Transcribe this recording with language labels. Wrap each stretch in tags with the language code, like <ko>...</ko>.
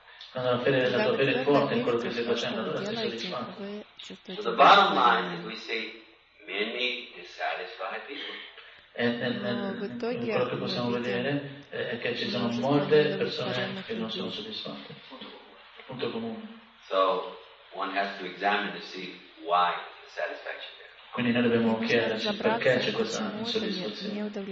<it>Quando la fede della tua fede è forte in quello che stai facendo, allora sei soddisfatto.</it> <en>So the bottom line is we see many dissatisfied people.</en> <it>E in quello che possiamo vedere è che ci sono molte persone che non sono soddisfatte. Punto comune.</it> <en>So one has to examine to see why the satisfaction there.</en> <it>Quindi noi dobbiamo chiederci perché c'è questa insoddisfazione.</it>